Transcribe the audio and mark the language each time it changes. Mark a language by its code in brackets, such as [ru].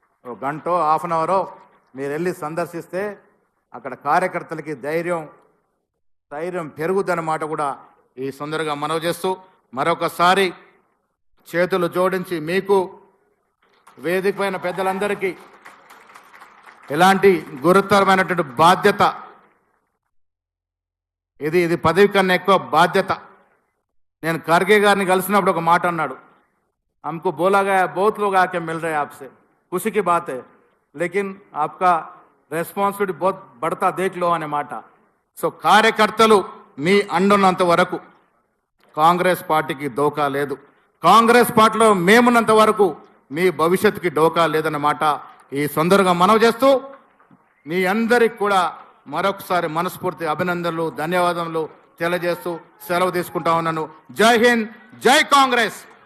[te] ఒక గంటో half an అవరో మీరు వెళ్ళి సందర్శిస్తే అక్కడ కార్యకర్తలకి ధైర్యం పెరుగుదన్నమాట కూడా ఈ సందర్భంగా మనవి చేస్తూ, మరొకసారి చేతులు జోడించి మీకు వేదిక పైన పెద్దలందరికీ ఎలాంటి గురుతరమైనటువంటి బాధ్యత, ఇది పదవి కన్నా ఎక్కువ బాధ్యత. నేను ఖర్గే గారిని కలిసినప్పుడు ఒక మాట అన్నాడు, [hi] हमको बोला गया बहुत लोग आके मिल रहे हैं आपसे, खुशी की बात है, लेकिन आपका రెస్పాన్సిబిలిటీ बहुत बढ़ता देख लो [te] అనే మాట. సో కార్యకర్తలు మీ అండున్నంత వరకు కాంగ్రెస్ పార్టీకి డోకా లేదు. కాంగ్రెస్ పార్టీలో మేమున్నంత వరకు మీ భవిష్యత్తుకి డోకా లేదన్నమాట ఈ సందర్భంగా మనవి చేస్తూ మీ అందరికి కూడా మరొకసారి మనస్ఫూర్తి అభినందనలు, ధన్యవాదములు తెలియజేస్తూ సెలవు తీసుకుంటా ఉన్నాను. జై హింద్, జై కాంగ్రెస్.